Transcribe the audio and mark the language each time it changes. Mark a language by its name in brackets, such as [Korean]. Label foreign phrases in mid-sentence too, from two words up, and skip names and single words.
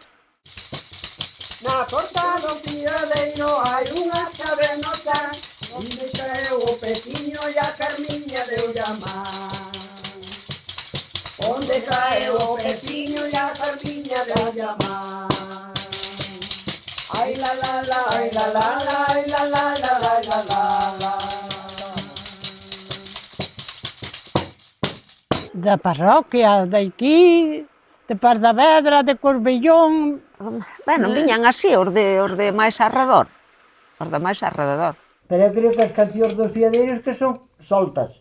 [Galician] Na porta do fiadeiro hai unha chavenosa, onde caeu o peciño e a Carmiña deu llamar. Onde caeu o peciño e a Carmiña deu llamar. Ai la la la, ai la la la, ai la la la, ai la la la. Da parroquia, de aquí, de Pardavedra, de Corbellón. Bueno, viñan así os de máis arredor. Os de máis arredor. Pero eu creo que as cancións dos fiadeiros que son soltas.